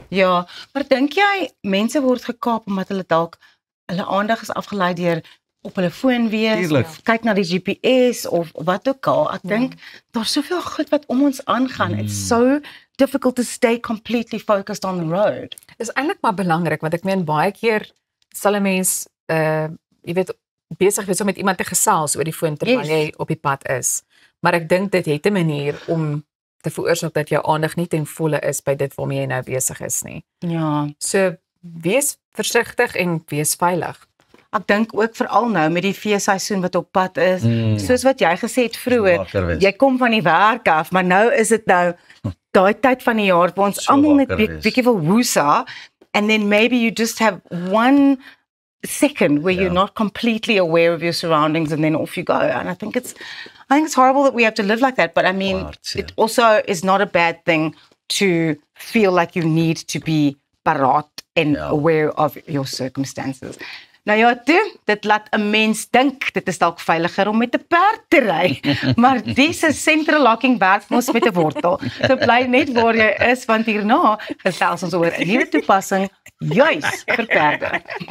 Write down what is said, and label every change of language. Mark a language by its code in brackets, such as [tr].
[af] Ja, maar dink jy mense word gekaap omdat hulle dalk hulle aandag is afgelei deur op hulle foon wees, of kyk na die GPS of wat ook al. Ek dink daar's soveel goed wat om ons aangaan. [en] It's so difficult to stay completely focused on the road. [af] Dis eintlik maar belangrik want ek meen baie keer sal 'n mens jy weet besig wees om met iemand te gesels oor die foon terwyl jy op die pad is. Maar ek dink dit het 'n manier om te veroorsaak dat jou aandag nie ten volle is by dit waarmee jy nou besig is nie. Ja. So wees versigtig en wees veilig. Ek dink ook veral nou met die feesseisoen wat op pad is, soos wat jy gesê het vroeër, jy kom van die werk af, maar nou is dit nou daai tyd van die jaar waar ons almal net bietjie wil woesa, [en] and then maybe you just have one second where you're not completely aware of your surroundings and then off you go. And I think it's horrible that we have to live like that, but I mean, it also is not a bad thing to feel like you need to be paraat and aware of your circumstances. [af] Nou ja, dit laat 'n mens dink, dit is dalk veiliger om met 'n perd te ry, maar dis 'n central locking werk mos met 'n wortel. So bly net waar jy is, want hierna gesels ons oor 'n nuwe toepassing juis vir perde.